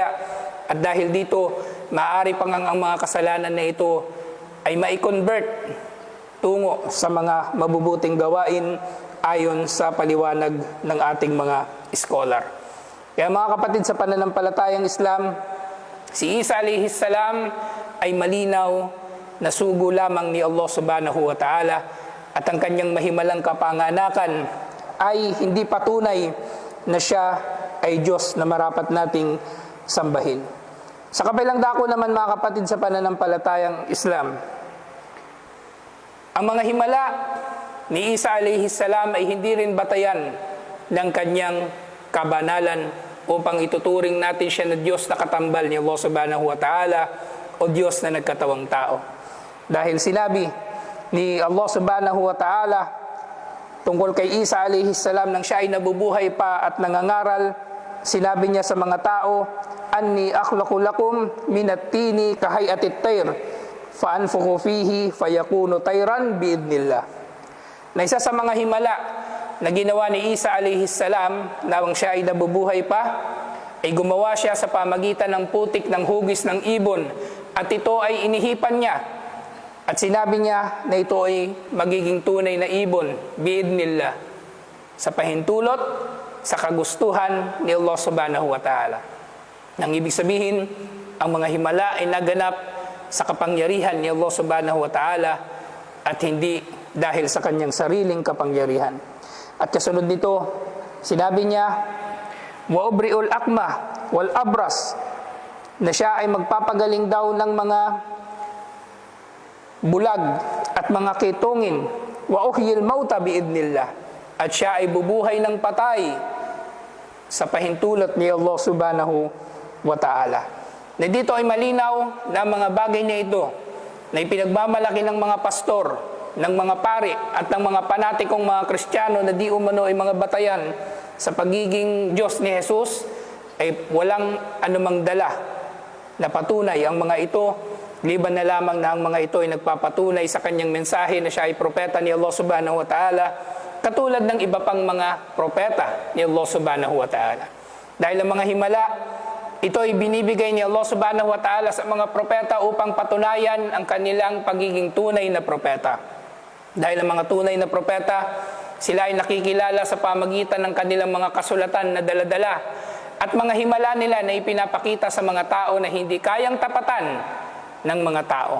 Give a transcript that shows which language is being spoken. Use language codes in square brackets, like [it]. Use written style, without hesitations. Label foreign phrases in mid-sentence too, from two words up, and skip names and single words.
[tl] At dahil dito, maaari pang ang mga kasalanan na ito ay mai-convert tungo sa mga mabubuting gawain ayon sa paliwanag ng ating mga scholar. Kaya mga kapatid, sa pananampalatayang Islam, si Isa [ar] عليه السلام [tl] ay malinaw na sugo lamang ni Allah [ar] سبحانه وتعالى, [tl] at ang kanyang mahimalang kapanganakan ay hindi patunay na siya ay Diyos na marapat nating sambahin. Sa kabilang dako naman, mga kapatid, sa pananampalatayang Islam, ang mga himala ni Isa [ar] عليه السلام [tl] ay hindi rin batayan ng kanyang kabanalan upang ituturing natin siya na Diyos na katambal ni Allah [ar] سبحانه وتعالى [tl] o Diyos na nagkatawang tao. Dahil sinabi ni Allah [ar] سبحانه وتعالى [tl] tungkol kay Isa [ar] عليه السلام [tl] nang siya ay nabubuhay pa at nangangaral, sinabi niya sa mga tao, [ar] "أني أخلق لكم من الطين كهيئة الطير، فأنفخ فيه فيكون طيرا بإذن الله." [tl] Na isa sa mga himala na ginawa ni Isa [ar] عليه السلام [tl] nang siya ay nabubuhay pa, ay gumawa siya sa pamagitan ng putik ng hugis ng ibon, at ito ay inihipan niya. At sinabi niya na ito ay magiging tunay na ibon, biidnillah, sa pahintulot, sa kagustuhan ni Allah [ar] سبحانه وتعالى. [tl] Nang ibig sabihin, ang mga himala ay naganap sa kapangyarihan ni Allah [ar] سبحانه وتعالى [tl] at hindi dahil sa kanyang sariling kapangyarihan. At kasunod nito, sinabi niya, [ar] وأبرئ الأكمه والأبرص, [tl] na siya ay magpapagaling daw ng mga bulag at mga kitungin, [ar] وأحيي الموتى بإذن الله, [tl] at siya ay bubuhay ng patay sa pahintulot ni Allah [ar] سبحانه وتعالى. [tl] Na dito ay malinaw na mga bagay na ito na ipinagmamalaki ng mga pastor, ng mga pari at ng mga panatikong mga Kristiyano na di umano ay mga batayan sa pagiging Diyos ni Jesus, ay walang anumang dala na patunay ang mga ito, liban na lamang na ang mga ito ay nagpapatunay sa kanyang mensahe na siya ay propeta ni Allah [ar] سبحانه وتعالى, [tl] katulad ng iba pang mga propeta ni Allah [ar] سبحانه وتعالى. [tl] Dahil ang mga himala, ito ay binibigay ni Allah [ar] سبحانه وتعالى [tl] sa mga propeta upang patunayan ang kanilang pagiging tunay na propeta. Dahil ang mga tunay na propeta, sila ay nakikilala sa pamagitan ng kanilang mga kasulatan na daladala at mga himala nila na ipinapakita sa mga tao na hindi kayang tapatan ng mga tao.